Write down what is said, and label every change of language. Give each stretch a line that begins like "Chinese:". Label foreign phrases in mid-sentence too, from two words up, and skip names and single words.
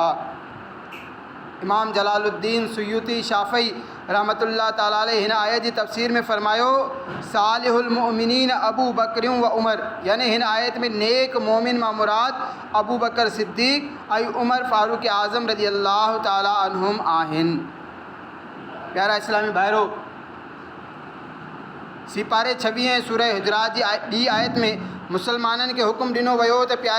Sindhi: इमाम जलालुद्दीन सुयूती शाफ़ई
Arabic: رحمة الله تعالى عليه
Sindhi: हिन आयत जी तफ़सीर में फ़रमायो,
Arabic: صالح المؤمنين أبو بكريون و عمر,
Sindhi: यानी हिन आयत में नेक मोमिन मां मुराद अबू बकर सिद्दीक़ ऐं उमर फ़ारूक़ आज़म
Arabic: رضي الله تعالى عنهم
Sindhi: आहिनि। प्यारा इस्लामी भाइरो, सिपारे 26 सूरह हुजरात जी ॿी आयत में मुसलमाननि खे हुकुम ॾिनो वियो त प्यारे